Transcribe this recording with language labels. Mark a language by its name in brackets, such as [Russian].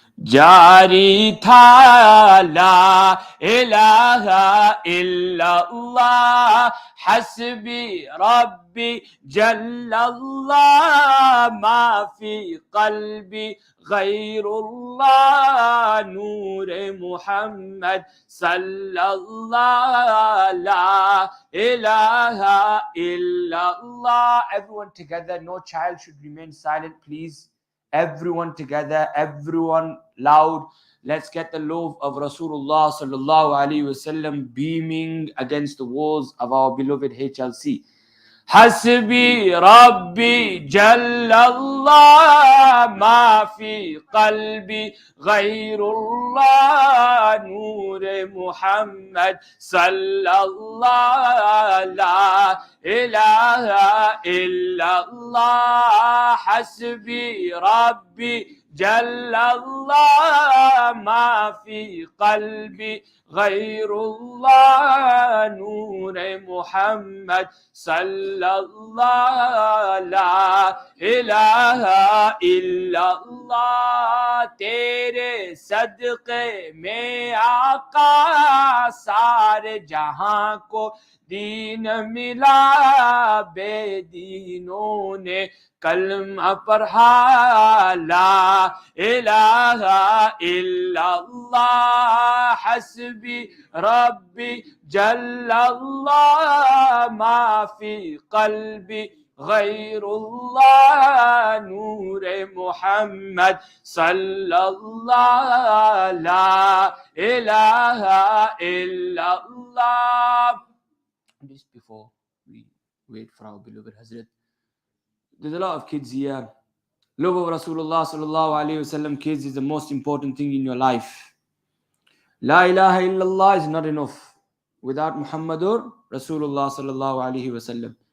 [Arabic] جاری تھا لا الہ الا اللہ حسبی ربی جل اللہ ما فی قلبی غیر اللہ نور محمد صلی اللہ لا الہ الا اللہ. [English] Everyone together, no child should remain silent please. Everyone together, everyone loud. Let's get the love of Rasulullah sallallahu alaihi wasallam beaming against the walls of our beloved HLC. [Arabic] حسبي ربي جل الله ما في قلبي غير الله نور محمد صلى الله لا إله إلا الله حسبي ربي جل الله ما في قلبي غير الله نور محمد صلى الله لا إله إلا الله. [Urdu] تیرے صدقے میں آقا سارے جہاں کو دین ملا بے دینوں نے کلمہ پڑھا لا الہ [Arabic] الا اللہ حسبی ربی جل اللہ ما فی قلبی غیر اللہ نور محمد صلی اللہ لا الہ الا اللہ. [English] Just before we wait for our beloved Hazrat, there's a lot of kids here. Love of Rasulullah sallallahu alayhi wasallam, kids, is the most important thing in your life. La ilaha illallah is not enough without Muhammadur Rasulullah sallallahu alayhi wasallam.